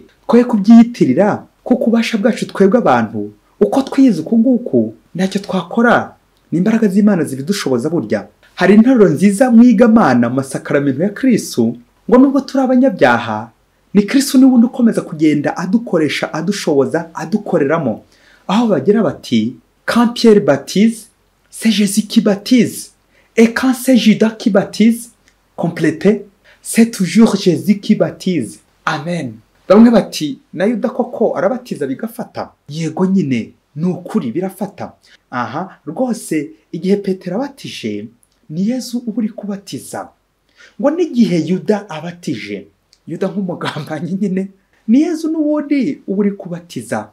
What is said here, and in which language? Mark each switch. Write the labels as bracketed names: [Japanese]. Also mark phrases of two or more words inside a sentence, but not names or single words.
[Kinyarwanda] Twoye kubyiyitirira, kuko ubasha bwacu twebwe abantu uko twiyize uku nguku ntacyo twakora, n'imbaraga z'Imana zibidushoboza. Burya hari interuro nziza mwigamana mu masakaramento ya Kristu, ngo nubwo turi abanyabyaha ni Kristu niwe ukomeza kugenda adukoresha, adushoboza, adukoreramo. Aho bagira bati [French] quand Pierre baptise, c'est Jésus qui baptise, et quand c'est Judas qui baptise, complété, c'est toujours Jésus qui baptise. [Kinyarwanda] Amen. Bamwe bati na Yuda koko arabatiza bigafata. Yego nyine ni ukuri birafata. Aha rwose igihe Petero abatije ni Yezu uburi kubatiza, ngo n'igihe Yuda abatije, Yuda nk'umugambanyi nyine, ni Yezu n'ubundi uburi kubatiza.